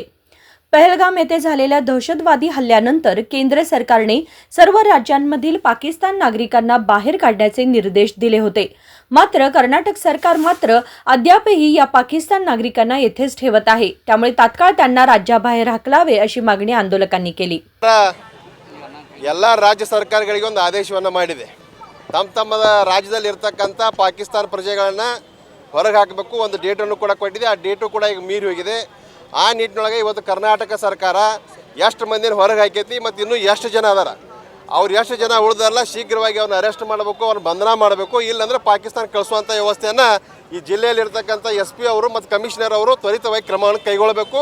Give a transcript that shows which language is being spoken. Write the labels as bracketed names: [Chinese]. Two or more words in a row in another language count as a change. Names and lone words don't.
[Marathi] पहलगाम येथे झालेल्या दहशतवादी हल्ल्यानंतर केंद्र सरकारने सर्व राज्यांमधील पाकिस्तान नागरिकांना बाहेर काढण्याचे निर्देश दिले होते। मात्र कर्नाटक सरकार अद्यापही या पाकिस्तान नागरिकांना येथेच ठेवत आहे। त्यामुळे तात्काळ त्यांना राज्याबाहेर हकलावे अशी मागणी आंदोलकांनी केली। [Kannada] ಎಲ್ಲ ರಾಜ್ಯ ಸರ್ಕಾರಗಳಿಗೆ ಒಂದು ಆದೇಶವನ್ನು ಮಾಡಿದೆ। ತಮ್ಮ ರಾಜ್ಯದಲ್ಲಿ ಇರತಕ್ಕಂತ ಪಾಕಿಸ್ತಾನ ಪ್ರಜೆಗಳನ್ನ ಹೊರಗೆ ಹಾಕಬೇಕು ಒಂದು ಡೇಟ್ ಅನ್ನು ಕೂಡ ಕೊಟ್ಟಿದೆ। ಆ ಡೇಟ್ ಕೂಡ ಈಗ ಮೀರಿ ಹೋಗಿದೆ। ಆ ನಿಟ್ಟಿನೊಳಗೆ ಇವತ್ತು ಕರ್ನಾಟಕ ಸರ್ಕಾರ ಎಷ್ಟು ಮಂದಿನ ಹೊರಗೆ ಹಾಕೈತಿ ಮತ್ತು ಇನ್ನೂ ಎಷ್ಟು ಜನ ಅದಾರ ಅವ್ರು ಎಷ್ಟು ಜನ ಉಳಿದಾರಲ್ಲ ಶೀಘ್ರವಾಗಿ ಅವ್ರನ್ನ ಅರೆಸ್ಟ್ ಮಾಡಬೇಕು, ಅವ್ರನ್ನ ಬಂಧನ ಮಾಡಬೇಕು, ಇಲ್ಲಾಂದ್ರೆ ಪಾಕಿಸ್ತಾನ ಕಳಿಸುವಂಥ ವ್ಯವಸ್ಥೆಯನ್ನು ಈ ಜಿಲ್ಲೆಯಲ್ಲಿ ಇರತಕ್ಕಂಥ SP ಅವರು ಮತ್ತು ಕಮಿಷನರ್ ಅವರು ತ್ವರಿತವಾಗಿ ಕ್ರಮವನ್ನು ಕೈಗೊಳ್ಳಬೇಕು।